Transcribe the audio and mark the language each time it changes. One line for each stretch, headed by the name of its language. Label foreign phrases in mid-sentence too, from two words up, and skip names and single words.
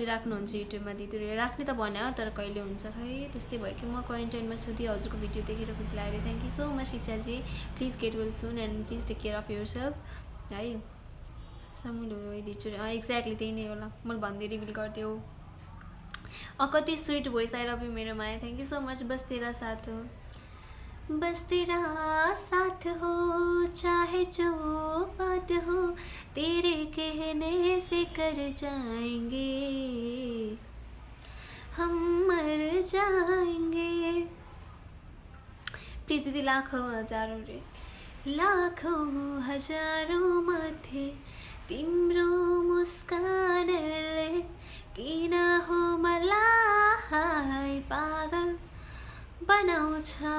Nepali: राख्नुहुन्छ युट्युबमा दिदीले राख्ने त भन्यो तर कहिले हुन्छ खै त्यस्तै भयो कि म क्वारेन्टाइनमा छु दिदी हजुरको भिडियो देखेर खुसी लाग्यो
English: thank you so much
Nepali: शिक्षाजी
English: please get well soon and please take care of your self
Nepali: है सामुल दिन्छु एक्ज्याक्टली त्यही नै होला मैले भन्दै रिभिल गरिदियो कति
English: sweet voice I love you
Nepali: मेरो माया
English: thank you so much
Hindi: बस तेरा साथ हो बस तेरा साथ हो चाहे जो बात हो तेरे कहने से कर जाएंगे हम मर जाएंगे
Nepali: प्लिज दिदी लाखौँ हजारौँ रे लाखौँ हजारौँ मध्ये तिम्रो मुस्कानले किन हो मलाई पागल बनाउँछ